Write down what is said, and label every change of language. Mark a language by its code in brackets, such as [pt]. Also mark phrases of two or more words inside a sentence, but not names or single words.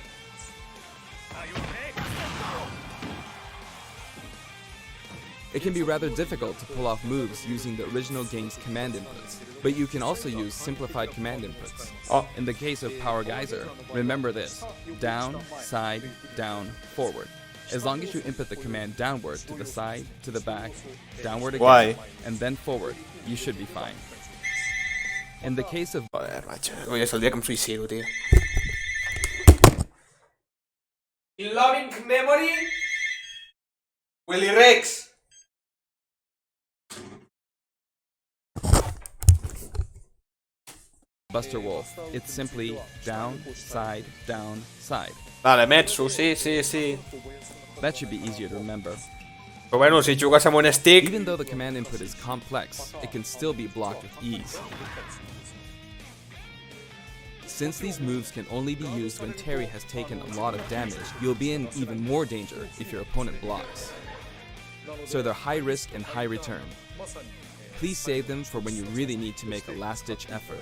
[en] It can be rather difficult to pull off moves using the original game's command inputs, but you can also use simplified command inputs. Oh. In the case of Power Geyser, remember this: down, side, down, forward. As long as you input the command downward, to the side, to the back, downward again, Guai. and then forward, you should be fine. In the case of [es] Joder, macho. Hoy es el día que me suicido, tío. [en] In loving memory, Willy Rex. Buster Wolf, it's simply down, side, side. [es] Vale, Metsu, sí, sí, sí. [en] That should be easier to remember. [ca] Però bueno, si jugues amb un stick... [en] Even though the command input is complex, it can still be blocked with ease. Since these moves can only be used when Terry has taken a lot of damage, you'll be in even more danger if your opponent blocks. So they're high risk and high return. Please save them for when you really need to make a last-ditch effort.